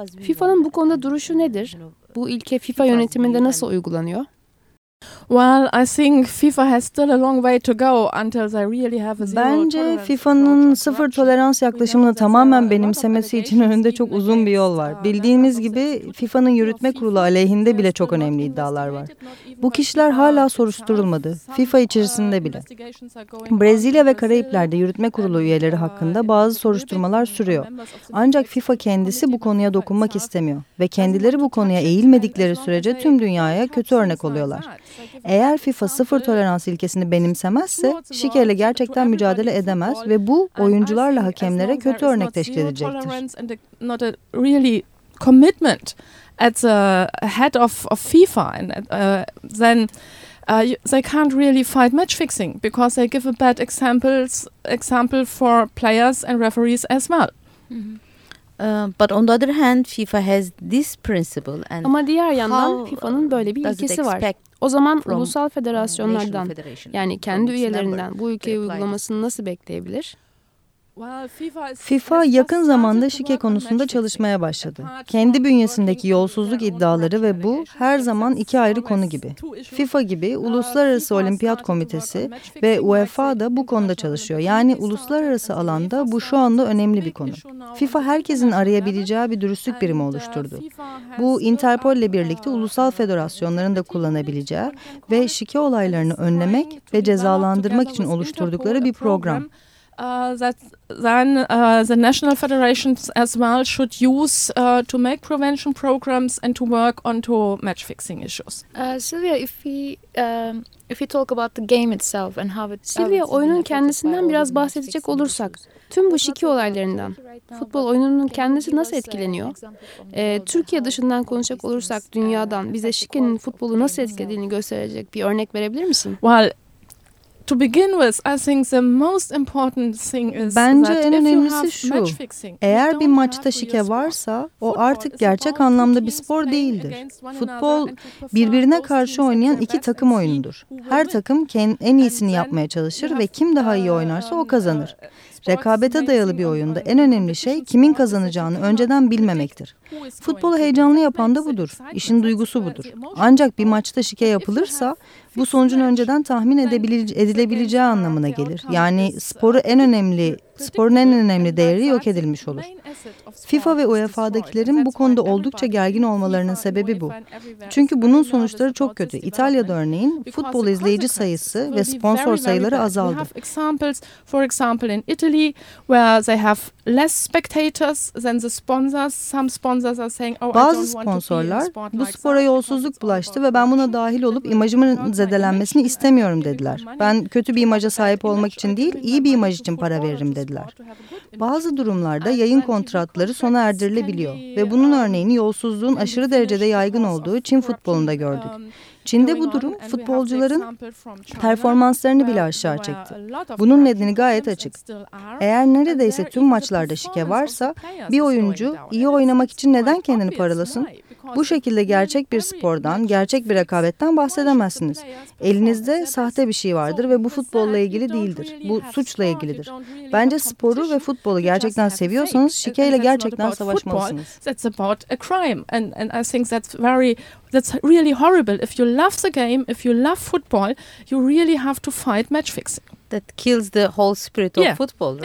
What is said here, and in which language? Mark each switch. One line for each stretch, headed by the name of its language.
Turkish: FIFA'nın bu konuda duruşu nedir? Bu ilke FIFA yönetiminde nasıl uygulanıyor?
English: Well, I think FIFA has still a long way to go until they really have a zero tolerance.
Turkish: Bence FIFA'nın sıfır tolerans yaklaşımını tamamen benimsemesi için önünde çok uzun bir yol var. Bildiğimiz gibi FIFA'nın yürütme kurulu aleyhinde bile çok önemli iddialar var. Bu kişiler hala soruşturulmadı. FIFA içerisinde bile. Brezilya ve Karayipler'de yürütme kurulu üyeleri hakkında bazı soruşturmalar sürüyor. Ancak FIFA kendisi bu konuya dokunmak istemiyor ve kendileri bu konuya eğilmedikleri sürece tüm dünyaya kötü örnek oluyorlar. Eğer FIFA sıfır tolerans ilkesini benimsemezse şikeyle gerçekten mücadele edemez ve bu oyuncularla hakemlere kötü örnek teşkil edecektir.
English: Not a really commitment at the head of FIFA and then they can't really fight match fixing because they give a bad example for players and referees as well. But on the other hand FIFA has this principle and
Turkish: ama diğer yandan FIFA'nın böyle bir ilkesi var. O zaman ulusal federasyonlardan yani kendi üyelerinden bu ülkeyi uygulamasını nasıl bekleyebilir? FIFA yakın zamanda şike konusunda çalışmaya başladı. Kendi bünyesindeki yolsuzluk iddiaları ve bu her zaman iki ayrı konu gibi. FIFA gibi Uluslararası Olimpiyat Komitesi ve UEFA da bu konuda çalışıyor. Yani uluslararası alanda bu şu anda önemli bir konu. FIFA herkesin arayabileceği bir dürüstlük birimi oluşturdu. Bu Interpol ile birlikte ulusal federasyonların da kullanabileceği ve şike olaylarını önlemek ve cezalandırmak için oluşturdukları bir program.
English: The national federations as well should use to make prevention programs and to work on to match fixing issues. Sylvia, if we talk about the game itself and how it
Turkish: Sylvia, oyunun kendisinden biraz bahsedecek olursak tüm bu şike olaylarından futbol oyununun kendisi nasıl etkileniyor? Türkiye dışından konuşacak olursak dünyadan bize şikenin futbolu nasıl etkilediğini gösterecek bir örnek verebilir misin?
English: Well, to begin with, I think the most important thing is
Turkish: bence
English: that
Turkish: en önemlisi şu, eğer bir maçta şike varsa o artık gerçek anlamda bir spor değildir. Futbol birbirine karşı oynayan iki takım oyunudur. Her takım en iyisini yapmaya çalışır ve kim daha iyi oynarsa o kazanır. Rekabete dayalı bir oyunda en önemli şey kimin kazanacağını önceden bilmemektir. Futbolu heyecanlı yapan da budur. İşin duygusu budur. Ancak bir maçta şike yapılırsa bu sonucun önceden tahmin edilebileceği anlamına gelir. Yani sporun en önemli değeri yok edilmiş olur. FIFA ve UEFA'dakilerin bu konuda oldukça gergin olmalarının sebebi bu. Çünkü bunun sonuçları çok kötü. İtalya'da örneğin futbol izleyici sayısı ve sponsor sayıları azaldı.
English: For example in Italy where they have less spectators than the sponsors. Some sponsors are saying, "Oh,
Turkish: bazı sponsorlar bu spora yolsuzluk bulaştı ve ben buna dahil olup imajımın zedelenmesini istemiyorum," dediler. "Ben kötü bir imaja sahip olmak için değil, iyi bir imaj için para veririm," dediler. Bazı durumlarda yayın kontratları sona erdirilebiliyor ve bunun örneğini yolsuzluğun aşırı derecede yaygın olduğu Çin futbolunda gördük. Çin'de bu durum futbolcuların performanslarını bile aşağı çekti. Bunun nedeni gayet açık. Eğer neredeyse tüm maçlarda şike varsa bir oyuncu iyi oynamak için neden kendini paralasın? Bu şekilde gerçek bir spordan, gerçek bir rekabetten bahsedemezsiniz. Elinizde sahte bir şey vardır ve bu futbolla ilgili değildir. Bu suçla ilgilidir. Bence sporu ve futbolu gerçekten seviyorsanız şikeyle gerçekten savaşmalısınız.
English: That's about a crime and I think that's really horrible. If you love the game, if you love football, you really have to fight match fixing. That kills the whole spirit of football, right?